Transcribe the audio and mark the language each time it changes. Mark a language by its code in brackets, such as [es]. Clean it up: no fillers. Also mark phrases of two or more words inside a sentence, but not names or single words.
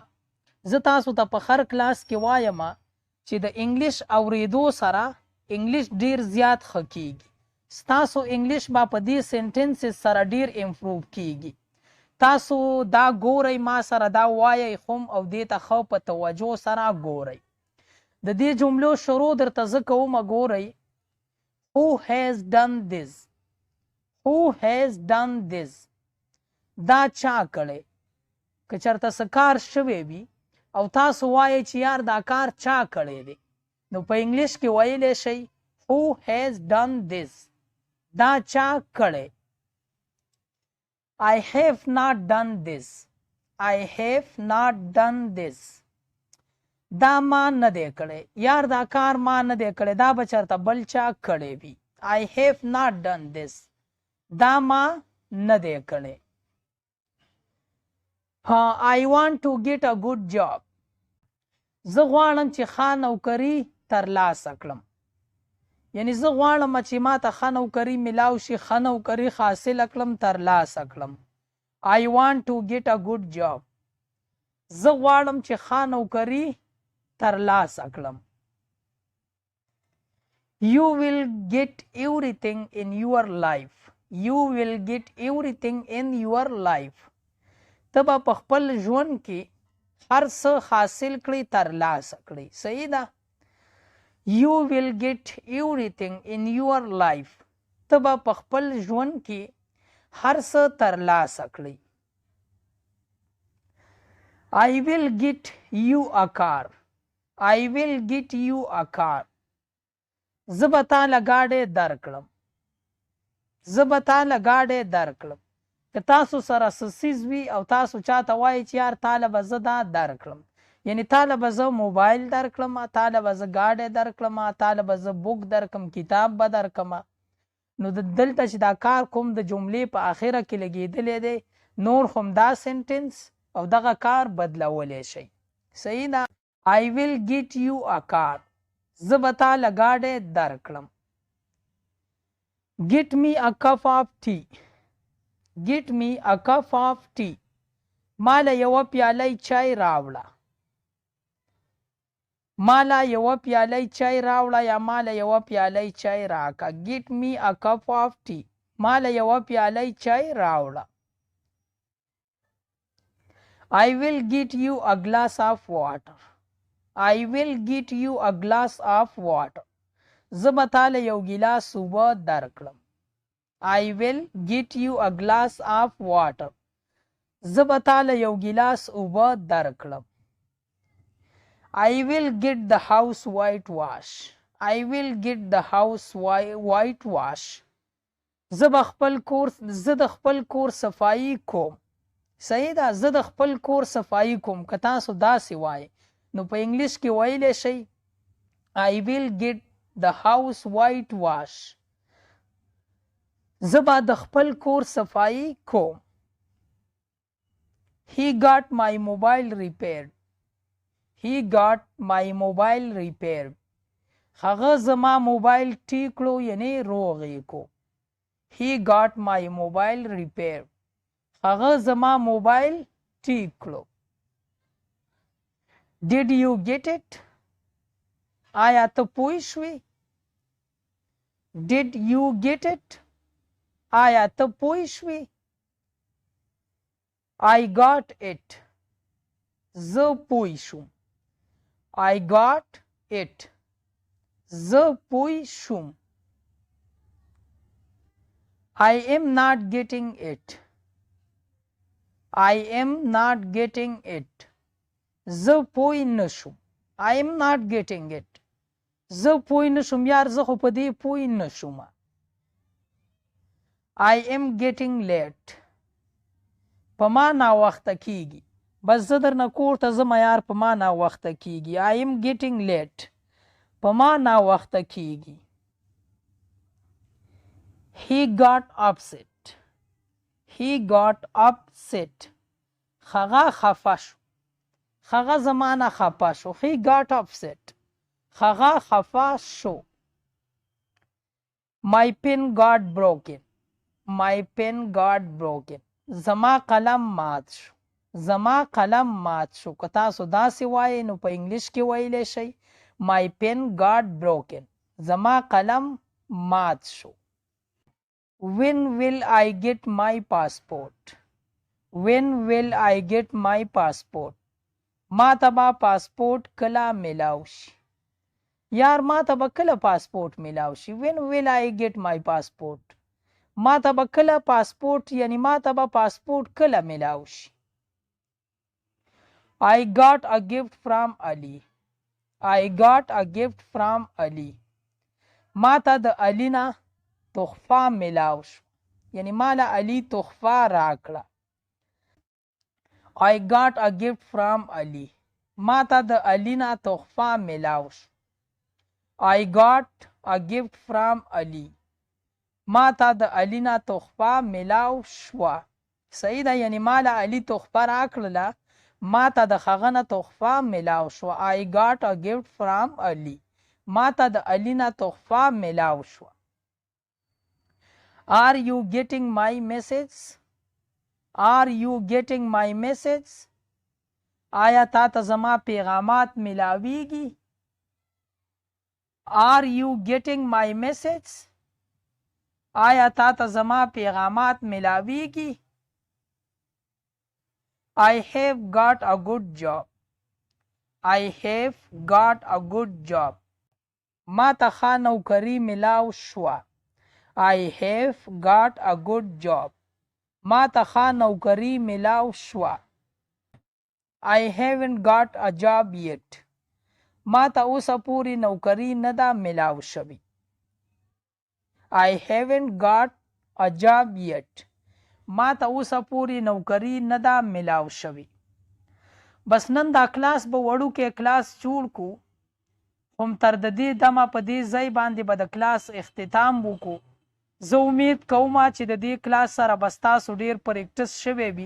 [ps] زه تاسو ته په هر کلاس کې وایم چې د انګلیش اورېدو سره انګلیش ډیر زیات ښه کیږي. ستاسو انګلیش به په دې سینټنسز سره ډیر امپروو کیږي. تاسو دا ګورئ، ما سره دا وایئ هم او دې ته ښه په توجه سره ګورئ. د دې جملو شروع درته زه کومه، ګورئ. [en] Who has done this? Who has done this? [ps] دا چا کړی؟ که چېرته څه کار شوی وي او تاسو وایئ چې یار دا کار چا کړی دی، نو په انګلیش کې ویلی شئ [en] Who has done this? [ps] دا چا کړی. [en] I have not done this. I have not done this. [ps] دا ما نه دی کړی، یار دا کار ما نه دی کړی، دا به چېرته بل چا کړی وي. [en] I have not done this. [ps] دا ما نه دی کړی. [en] I want to get a good job. [ps] زه غواړم چې ښه نوکري ترلاسه کړم. یعنی زه غواړم چې ما ته ښه نوکري میلاو شي، ښه نوکري حاصله کړم، ترلاسه کړم. [en] I want to get a good job. [ps] زه غواړم چې ښه نوکري ترلاسه کړم. [en] You will get everything in your life. You will get everything in your life. [ps] ته به په خپل ژوند کې هر څه حاصل کړي، ترلاسه کړي. صحیح ده. [en] You will get everything in your life. [ps] ته به په خپل ژوند کې هر څه ترلاسه کړي. [en] I will get you a car. I will get you a car. [ps] زه به تاله ګاډی درکړم. زه به تاله ګاډی درکړم. که تاسو سره څه څیز وي او تاسو چاته وایئ چې یار تاله به زه دا درکړم، یعنی تاله به زه موبایل درکړم، تاله به زه ګاډی درکړم، تاله به زه بوک درکړم، کتاب به درکړم، نو دلته چې دا کار کوم د جملې په آخره کې لګېدلی دی، نور هم دا سینټنس او دغه کار بدلولی شئ. صحیح ده. [en] I will get you a car. [ps] زه به تاله ګاډی درکړم. [en] Get me a cup of tea. Get me a cup of tea. [ps] ماله یوه پیاله چای راوړه. ماله یوه پیاله چای راوړه یا ماله یوه پیاله چای راکه. [en] Get me a cup of tea. [ps] ماله یوه پیاله چای راوړه. [en] I will get you a glass of water. I will get you a glass of water. [ps] زه به تاله یو ګیلاس اوبه درکړم. [en] I will get you a glass of water. [ps] زه به تاله یو ګیلاس اوبه درکړم. [en] I will get the house whitewash. I will get the house whitewash. [ps] زه د خپل کور صفایي کوم. صحیح ده. زه د خپل کور صفایي کوم. که تاسو داسې وایئ نو په انګلیش کې ویلی شئ [en] I will get the house whitewash. [ps] زه به د خپل کور صفایي کوم. [en] He got my mobile repaired. He got my mobile repaired. [ps] هغه زما موبایل ټیک کړو، یعنی روغ یې کو. [en] He got my mobile repaired. [ps] هغه زما موبایل ټیک کړو. [en] Did you get it? [ps] آیا ته پوه شوې؟ [en] Did you get it? [ps] آیا ته پوه شوې؟ [en] I got it. [ps] زه پوه شوم. [en] I got it. [ps] زه پوه شوم. [en] I am not getting it. I am not getting it. [ps] زه پوه نشوم. [en] I am not getting it. [ps] زه پوه نه شوم یار، زه خو په دې پوه نه شوم. [en] I am getting late. [ps] په ما ناوخته کیږي. بس زه درنه کور ته ځم یار، په ما ناوخته کیږي. [en] I am getting late. [ps] په ما ناوخته کیږي. [en] He got upset. He got upset. [ps] هغه خفه شو. هغه زمانه خفه شو. [en] He got upset. [ps] هغه خفه شو. [en] My pen got broken. My pen got broken. [ps] زما قلم مات شو. زما قلم مات شو. که تاسو داسې وایئ نو په انګلیش کې ویلی شئ [en] My pen got broken. [ps] زما قلم مات شو. [en] When will I get my passport? When will I get my passport? [ps] ما ته به پاسپورټ کله میلاو شي. یار ما ته به کله پاسپورټ میلاو شي. [en] When will I get my passport? [ps] ما ته به کله پاسپورټ یعنی ما ته به پاسپورټ کله میلاو شي. [en] I got a gift from Ali. I got a gift from Ali. [ps] ما ته د علي نه تحفه میلاو شو. یعنی ما له علي تحفه راکړه. [en] I got a gift from Ali. [ps] ما ته د علي نه تحفه میلاو شو. [en] I got a gift from Ali. [ps] ما ته د علي نه تحفه میلاو شوه. صحیح ده، یعنی ما له علي تحفه راکړله، ما ته د هغه نه تحفه میلاو شوه. [en] I got a gift from Ali. [ps] ما ته د علي نه تحفه میلاو شوه. [en] Are you getting my message? Are you getting my message? [ps] آیا تا ته زما پیغامات میلاویږي؟ [en] Are you getting my message? [ps] آیا تا ته زما پیغامات میلاویږي؟ [en] I have got a good job. I have got a good job. [ps] ما ته ښه نوکري میلاو شوه. [en] I have got a good job. [ps] ما ته ښه نوکري میلاو شوه. [en] I haven't got a job yet. [ps] ما ته اوسه پورې نوکري نه ده میلاو شوې. [en] I haven't got a job yet. [ps] ما ته اوسه پورې نوکري نه ده میلاو شوې. بس نن دا کلاس به وړوکی کلاس جوړ کو، هم تر د دې دمه په دې ځای باندې به د کلاس اختتام وکړو. زه امید کوم چې د دې کلاس سره به ستاسو ډېر پریکټس شوی وي.